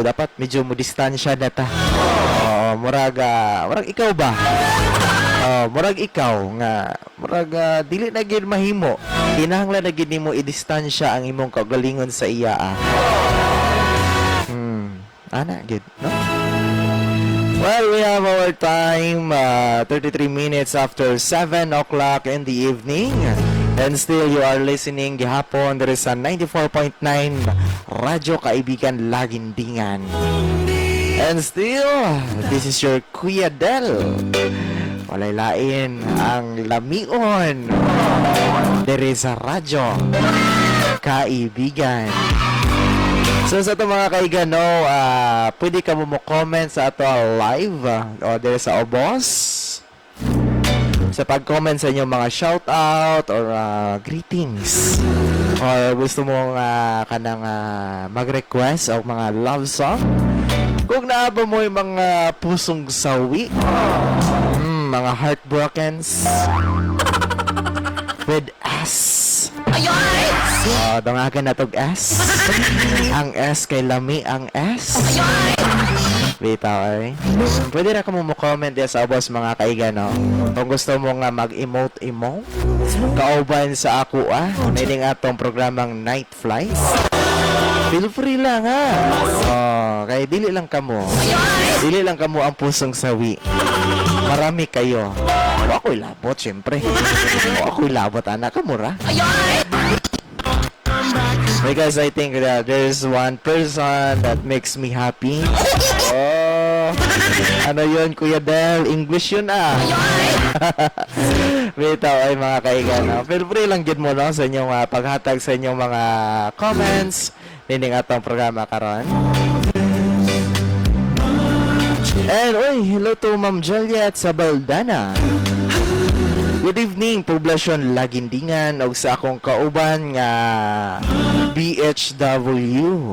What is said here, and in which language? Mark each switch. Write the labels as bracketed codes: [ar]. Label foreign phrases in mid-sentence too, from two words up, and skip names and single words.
[ceb] Dapat medyo mo distansya na ta. Murag ikaw ba? Murag ikaw nga murag dili na gid mahimo, kinahanglan na gid nimo i-distansya ang imong kagalingon sa iya. Ana gid, no? [en] Well, we have our time 33 minutes after 7 o'clock in the evening, and still you are listening gihapon there is a 94.9 Radyo Kaibigan Lagindingan. And still, this is your Kuya Del. [ceb] Walay lain ang lamion dere sa Radyo Kaibigan. So sa ito mga kaigan, no, pwede ka mo comment sa ito live o dere sa Obos. Sa pag-comment sa inyong mga [en] shoutout or greetings. [ceb] Or gusto mong kanang mag-request o mga [en] love song. [ceb] Kung naaba mo yung mga pusong sawi, mga [en] heartbrokens with S. [ceb] Dungagan na tog S. Ang S kay lami ang S. Bitaw ay. Pwede na ka mo comment din sa ubos mga kaigan, no? Kung gusto mo nga mag-emote-emote, kauban sa ako Niling atong programang Night Flies. [en] Feel free [ceb] lang ha. Kaya dili lang kamo. Dili lang kamo ang pusong sawi. [tl] Marami kayo. [ceb] Ako'y labot, syempre. Ako'y labot, anak. Kamura. [en] Because I think that there's one person that makes me happy. [tl] Ano yun, Kuya Del? [ceb] English yun Bitaw ay mga kaigan. [en] Feel free [ceb] lang gid mo no, sa inyong paghatag sa inyong mga comments. Nining atong programa karon. [en] And hello to Ma'am Juliet [ceb] sa Baldana. [en] Good evening, [ceb] poblasyon Lagindingan og sa akong kauban nga BHW.